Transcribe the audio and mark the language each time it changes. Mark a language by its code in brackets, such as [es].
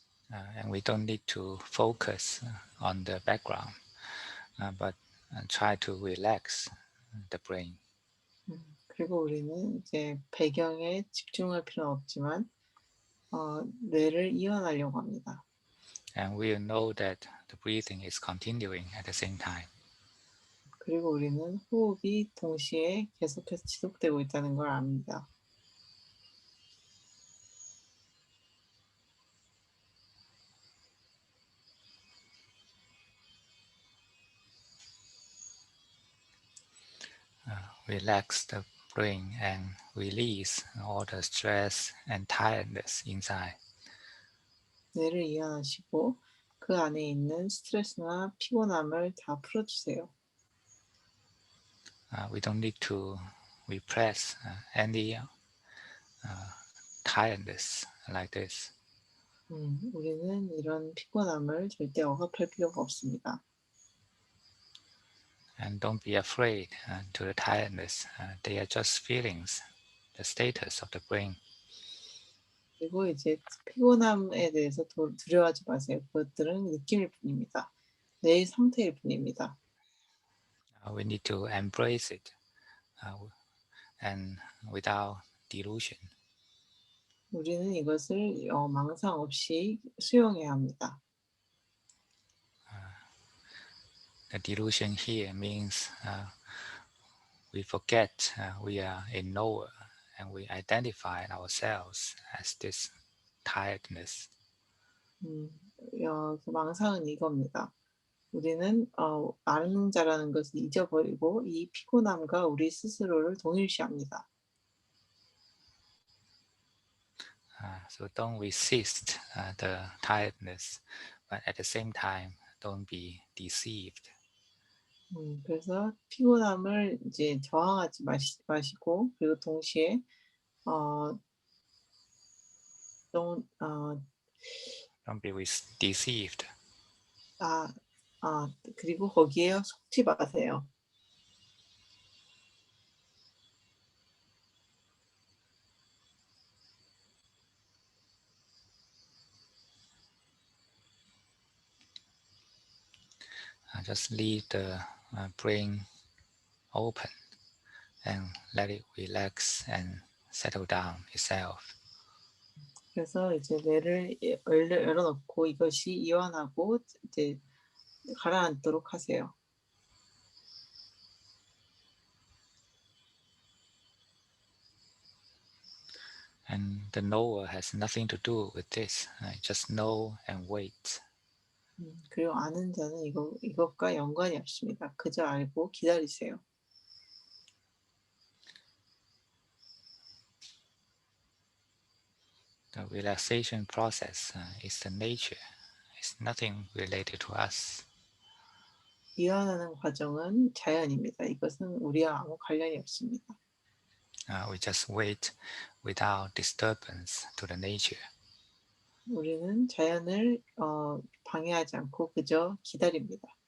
[en] And we don't need to focus on the background, but try to relax the brain. [ko] 그리고 우리는 이제 배경에 집중할 필요는 없지만 뇌를 이완하려고 합니다. [en] And we'll know that the breathing is continuing at the same time. [ko] 그리고 우리는 호흡이 동시에 계속해서 지속되고 있다는 걸 압니다. [en] Relax the brain and release all the stress and tiredness inside. [ko] 뇌를 이완하시고 그 안에 있는 스트레스나 피곤함을 다 풀어주세요. [en] We don't need to repress any tiredness like this. [ko] 우리는 이런 피곤함을 절대 억압할 필요가 없습니다. [en] And don't be afraid to the tiredness. They are just feelings, the status of the brain. [ko] 그리고 이제 피곤함에 대해서 두려워하지 마세요. 그것들은 느낌일 뿐입니다. 뇌의 상태일 뿐입니다. [en] We need to embrace it and without delusion. [ko] 우리는 이것을 망상 없이 수용해야 합니다. [en] The delusion here means we forget we are a knower and we identify ourselves as this tiredness. [ko] 그 망상은 이겁니다. 우리는 아는 자라는 것을 잊어버리고 이 피곤함과 우리 스스로를 동일시합니다. [en] So don't resist the tiredness, but at the same time, don't be deceived. [ko] 그래서 피곤함을 이제 저항하지 마시고 그리고 동시에 어 좀 [en] Don't be deceived. [ko] 아 그리고 거기에 속지 마세요. [en] Just leave the brain open and let it relax and settle down itself. [ko] 그래서 이제 뇌를 열어 놓고 이것이 이완하고 이제 가라앉도록 하세요. [en] And the knower has nothing to do with this. Just know and wait. [ko] 그리고 아는 자는 이것과 연관이 없습니다. 그저 알고 기다리세요. [en] The relaxation process is the nature. It's nothing related to us. [ko] 이완하는 과정은 자연입니다. 이것은 우리와 아무 관련이 없습니다. [en] We just wait without disturbance to the nature. [ko] 우리는 자연을 방해하지 않고 그저 기다립니다.